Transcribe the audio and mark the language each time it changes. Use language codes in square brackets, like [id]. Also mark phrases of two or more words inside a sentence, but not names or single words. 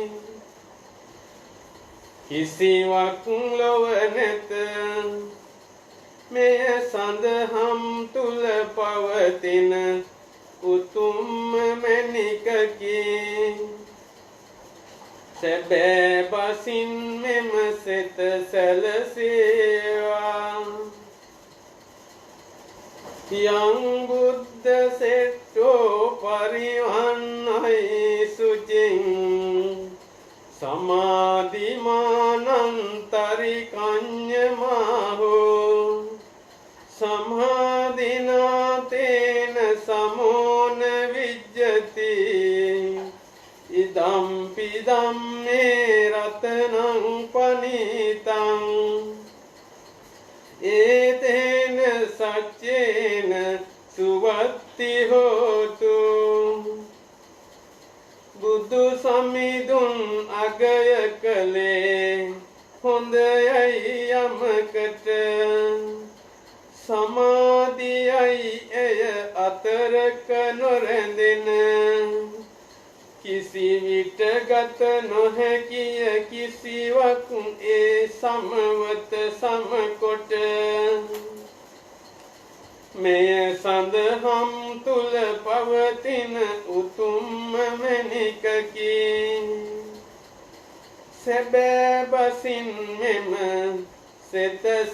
[si] කිසිවක් ලොව නැත මෙය සඳහම් තුල පවතින උතුම්ම මැණිකකි සැබෑ බසින් මෙම සිත සැලසේවා [pi] යං බුද්ධ සෙට්ඨෝ පරිවන්නයි සුචින් සමාධිමානන්තරිකඤ්ඤමාහෝ සමාධිනාතේන සමෝන විජ්ජති ඉදම්පි ධම්මේ රතනං පනිතං ඒතේන සච්චේන සුවත්ති හෝතු [si] බුදු සමිඳුන් අගය කළේ හොඳයයි යමකට සමාධියයි එය අතරක නොරැඳෙන කිසි විට ගත නොහැකිය කිසිවක් ඒ සමවත සමකොට මෙය සඳහම් තුල පවතින උතුම්ම මැණිකකි සැබෑ බසින් මෙම සිත